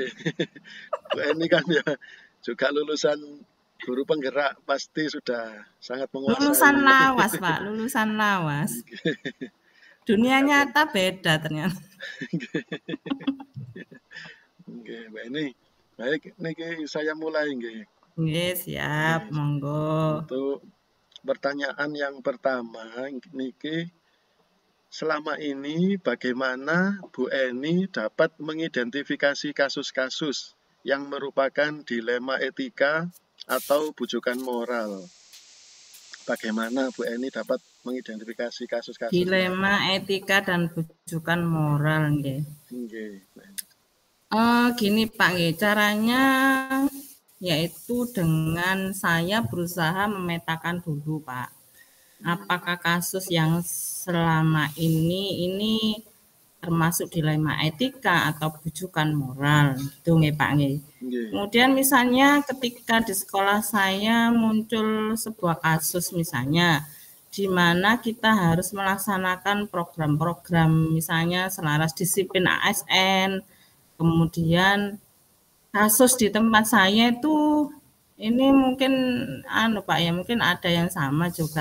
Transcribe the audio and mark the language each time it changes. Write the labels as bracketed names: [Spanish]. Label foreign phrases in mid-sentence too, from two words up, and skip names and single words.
[Indonesian] Bu Eni kan ya juga lulusan guru penggerak, pasti sudah sangat menguasai. [Javanese] Lulusan lawas, [Indonesian] Pak, [Javanese] lulusan lawas. [Indonesian] Dunia nyata beda ternyata. Oke, Bu Eni. Baik, niki saya mulai nggih. [Javanese] Nggih, siap, monggo. [Indonesian] Untuk pertanyaan yang pertama niki, selama ini bagaimana Bu Eni dapat mengidentifikasi kasus-kasus yang merupakan dilema etika atau bujukan moral? Bagaimana Bu Eni dapat mengidentifikasi kasus-kasus dilema etika dan bujukan moral nggih. [Javanese] Nggih. [Indonesian] Gini Pak nggih, caranya yaitu dengan saya berusaha memetakan dulu Pak. Apakah kasus yang selama ini termasuk dilema etika atau bujukan moral, gitu nggih Pak nggih. Kemudian misalnya ketika di sekolah saya muncul sebuah kasus misalnya di mana kita harus melaksanakan program-program misalnya selaras disiplin ASN, kemudian kasus di tempat saya itu ini mungkin Pak ya, mungkin ada yang sama juga.